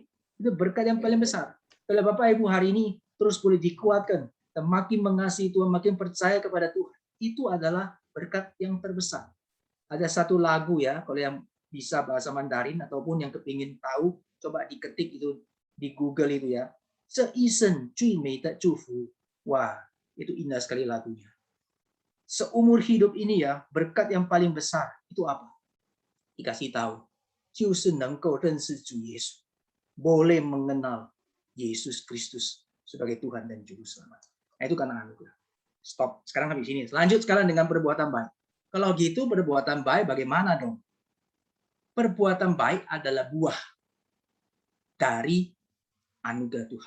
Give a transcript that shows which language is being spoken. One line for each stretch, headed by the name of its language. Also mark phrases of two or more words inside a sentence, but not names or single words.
Indonesian: Itu berkat yang paling besar. Kalau Bapak Ibu hari ini terus boleh dikuatkan, dan makin mengasihi Tuhan, makin percaya kepada Tuhan, itu adalah berkat yang terbesar. Ada satu lagu ya, kalau yang bisa bahasa Mandarin ataupun yang kepingin tahu, coba diketik itu di Google itu ya.
Chinese: 这一生最美的祝福.
Indonesian: Wah, itu indah sekali lagunya. Seumur hidup ini ya, berkat yang paling besar itu apa? Dikasih tahu.
Chinese: 就是能够认识主耶稣.
Indonesian: Boleh mengenal Yesus Kristus sebagai Tuhan dan Juru Selamat. Nah, itu karena anugerah. Stop. Sekarang habis ini. Lanjut sekarang dengan perbuatan baik. Kalau gitu perbuatan baik bagaimana dong? Perbuatan baik adalah buah dari anugerah Tuhan.